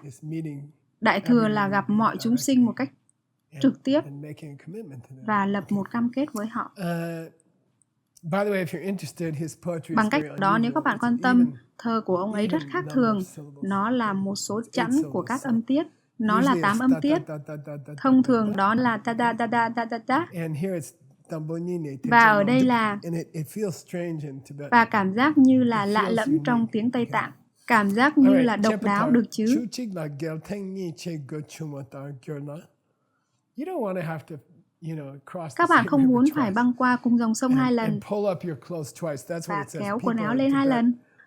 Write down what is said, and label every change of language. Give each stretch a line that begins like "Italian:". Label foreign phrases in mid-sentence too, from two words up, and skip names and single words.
Vietnamese: Đại Thừa là gặp mọi chúng sinh một cách trực tiếp và lập một cam kết với họ. Bằng cách đó, nếu các bạn quan tâm, thơ của ông ấy rất khác thường. Nó là một số chẵn của các âm tiết. Nó là 8 âm tiết. Thông thường đó là ta da da da da da da. Và ở đây là, và cảm giác như là lạ lẫm trong tiếng Tây Tạng. Cảm giác như là độc đáo, được chứ? Các bạn không muốn phải băng qua cung dòng sông 2 lần và kéo quần áo lên 2 lần.